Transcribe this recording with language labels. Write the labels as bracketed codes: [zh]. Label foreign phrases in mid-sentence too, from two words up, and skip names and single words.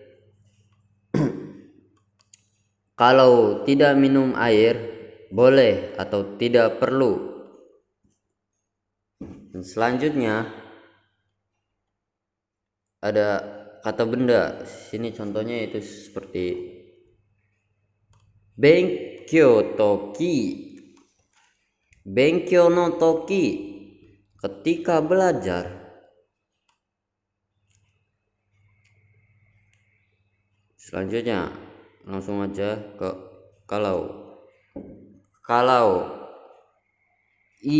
[id] Kalau tidak minum air boleh atau tidak perlu. Dan selanjutnya ada kata benda. Sini contohnya itu seperti [ja] 勉強時. 勉強の時, [id] ketika belajar. Selanjutnya langsung aja ke kalau i.